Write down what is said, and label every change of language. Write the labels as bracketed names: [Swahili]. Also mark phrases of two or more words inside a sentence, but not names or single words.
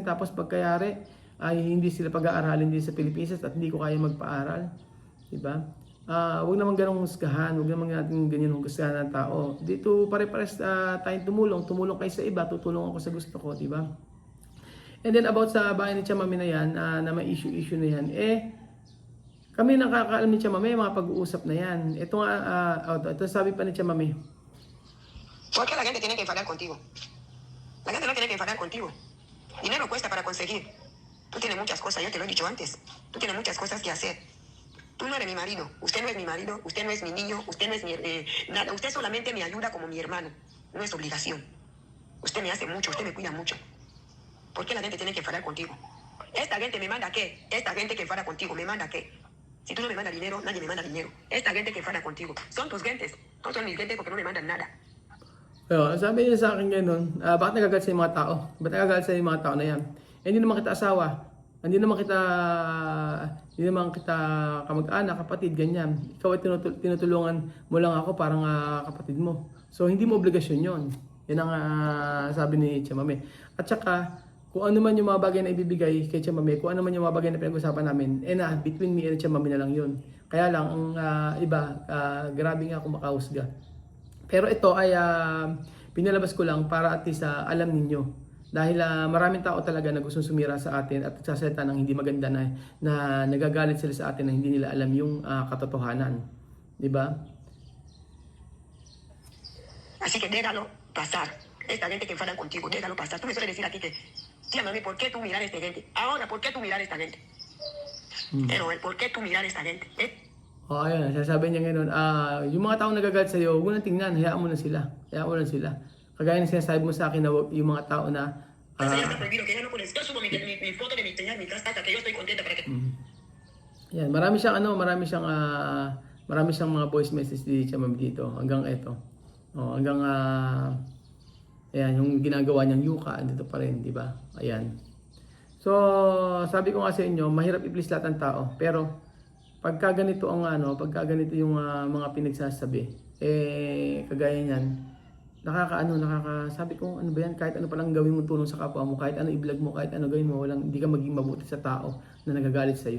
[Filipino] Tapos pagkayari ay hindi sila pag-aaralin din sa Pilipinas at hindi ko kaya magpaaral. Diba? Huwag naman ganong husgahan, huwag naman natin ganyan husgahan ng tao. Dito pare-pares tayong tumulong kayo sa iba, tutulong ako sa gusto ko, di ba? [English] And then [Filipino] about sa bahay ni Tia Mami na yan, na may issue na yan, kami nakakaalam ni Tia Mami, mga pag-uusap na yan. Ito nga, ito sabi pa ni Tia Mami. [Spanish] ¿Por qué la gente tiene que enfadar contigo? La gente no tiene que enfadar contigo. Dinero cuesta para conseguir. Tú tienes muchas cosas, yo te lo he dicho antes. Tú tienes muchas cosas que hacer. Tú no eres mi marido, usted no es mi marido, usted no es mi niño, usted no es mi... nada, usted solamente me ayuda como mi hermano. No es obligación. Usted me hace mucho, usted me cuida mucho. ¿Por qué la gente tiene que enfadar contigo? Esta gente me manda qué? Esta gente que enfada contigo, ¿me manda qué? Si tú no me mandas dinero, nadie me manda dinero. Esta gente que enfada contigo, son tus gentes. No son mis gentes porque no me mandan nada. [Filipino] Pero sabi niya sa akin gano'n, bakit nagagalit sa mga tao? Bakit nagagalit sa mga tao na yan? Hindi naman kita asawa. Hindi naman kita kamag-anak, kapatid, ganyan. Ikaw ay tinutulungan mo lang ako parang kapatid mo. So hindi mo obligasyon yon. Yan ang sabi ni Tia Mami. At saka, kung ano man yung mga bagay na ibibigay kay Tia Mami, kung ano man yung mga bagay na pinag-usapan namin, [English] between me and [Filipino] Tia Mami na lang yun. Kaya lang, ang iba, grabe nga kung makahusga. Pero ito ay pinalabas ko lang para at least alam ninyo. Dahil maraming tao talaga na gustong sumira sa atin at sasalita ng hindi maganda na nagagalit sila sa atin na hindi nila alam yung katotohanan. Di ba? [Spanish] Así que déjalo pasar. Esta gente que enfadan contigo, déjalo pasar. Tú me sueles decir a ti que, tía Mami, ¿por qué tú mirar a esta gente? Ahora, ¿por qué tú mirar a esta gente? Pero el por qué tú mirar a esta gente, [Filipino] Ayun, sasabi niya gano'n, yung mga taong nagagalit sa'yo, huwag mo nang tingnan, hayaan mo na sila. Kagaya ng sinasabi mo sa akin na yung mga tao na... [Spanish] ya está prohibido, que ya no pones. Yo subo mi foto de mi señal, mi casa, hasta que yo estoy contenta para que... [Filipino] Yan, marami siyang mga [English] voice message [Filipino] di Tia Mami dito, hanggang eto. Hanggang, ayan, yung ginagawa niyang yuka, dito pa rin, di ba? Ayan. So, sabi ko nga sa inyo, mahirap i-please lahat ng tao, pero pagka ganito yung mga pinagsasabi, kagaya niyan, sabi ko, ano ba yan, kahit ano palang gawin mo tulong sa kapwa mo, kahit ano i-vlog mo, kahit ano gawin mo, hindi ka maging mabuti sa tao na nagagalit sa iyo.